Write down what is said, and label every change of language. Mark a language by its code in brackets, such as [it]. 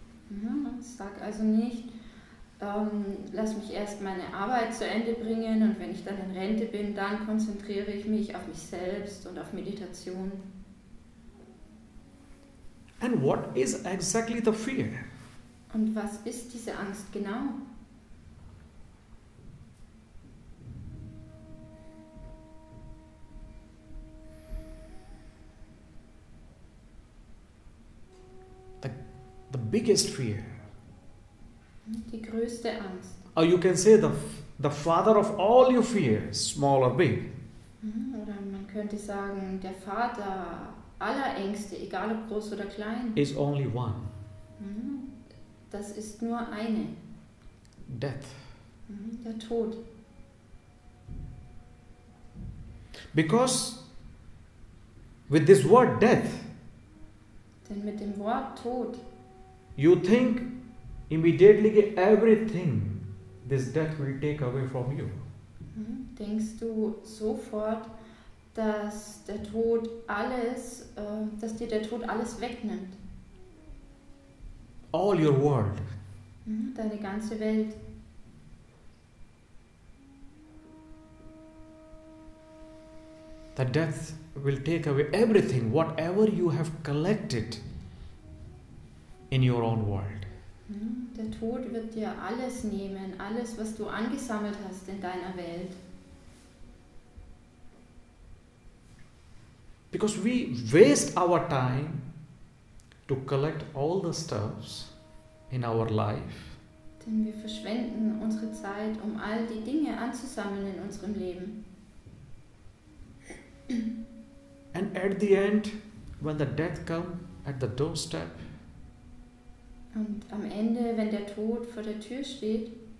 [de] Ja, sag also nicht, lass mich erst meine Arbeit zu Ende bringen und wenn ich dann in Rente bin, dann konzentriere ich mich auf mich selbst und auf Meditation. [en] And what is exactly the fear? [de] Und was ist diese Angst genau? [en] The biggest fear. [de] Die größte Angst. [en] Or you can say the father of all your fears, small or big. [de] Oder man könnte sagen, der Vater aller Ängste, egal ob groß oder klein, [en] Is only one. [de] Das ist nur eine. [en] Death. [de] Der Tod. [en] Because with this word death, [de] Denn mit dem Wort Tod [en] you think immediately everything this death will take away from you. [de] denkst du sofort, dass der Tod dass dir der Tod alles wegnimmt. [en] All your world. [de] Deine ganze Welt. [en] The death will take away everything, whatever you have collected in your own world. [de] Der Tod wird dir alles nehmen, alles, was du angesammelt hast in deiner Welt. [en] Because we waste our time to collect all the stuffs in our life. [de] Denn wir verschwenden unsere Zeit, um all die Dinge anzusammeln in unserem Leben. [en] And at the end, when the death comes at the doorstep, [de] Und am Ende, wenn der Tod vor der Tür steht,